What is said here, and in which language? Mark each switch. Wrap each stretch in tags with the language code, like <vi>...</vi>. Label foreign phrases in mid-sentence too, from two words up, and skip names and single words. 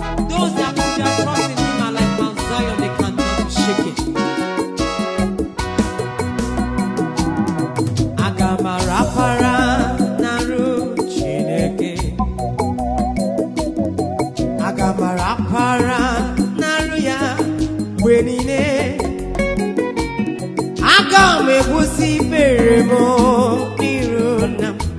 <en>Those that put their trust in him are like Mount Zion, they cannot be shaken.</en> <ig>Aga m arapara n'arụ Chineke. Aga m arapara n'arụ ya mgbe niile. Aga m ebusi ikpere m n'iru nna m.</ig>